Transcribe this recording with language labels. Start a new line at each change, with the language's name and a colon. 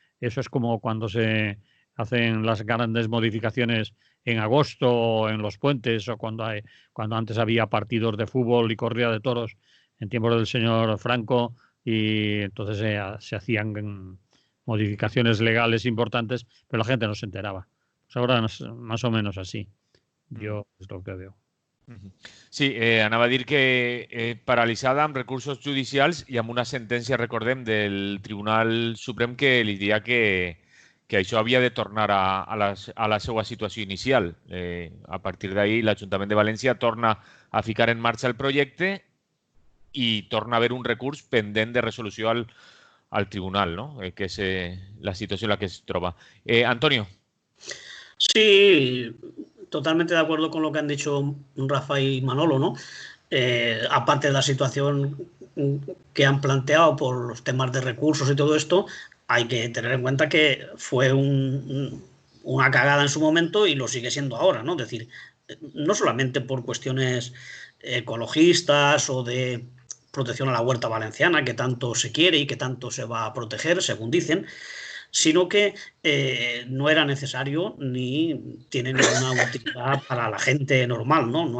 Spanish: Eso es como cuando se hacen las grandes modificaciones en agosto o en los puentes, o cuando antes había partidos de fútbol y corrida de toros en tiempos del señor Franco, y entonces se hacían modificaciones legales importantes, pero la gente no se enteraba. Pues ahora es más o menos así. Yo es lo que veo.
Catalan: Sí, anava a dir que paralitzada amb recursos judicials i amb una sentència, recordem, del Tribunal Suprem que li diria que això havia de tornar a la seva situació inicial. A partir d'ahir, l'Ajuntament de València torna a ficar en marxa el projecte i torna a haver un recurs pendent de resolució al tribunal, ¿no? Que és la situació en la que es troba. Antonio.
Spanish: Sí, totalmente de acuerdo con lo que han dicho Rafa y Manolo, ¿no? Aparte de la situación que han planteado por los temas de recursos y todo esto, hay que tener en cuenta que fue una cagada en su momento y lo sigue siendo ahora, ¿no? Es decir, no solamente por cuestiones ecologistas o de protección a la huerta valenciana, que tanto se quiere y que tanto se va a proteger, según dicen, sino que no era necesario ni tiene ninguna utilidad para la gente normal, ¿no?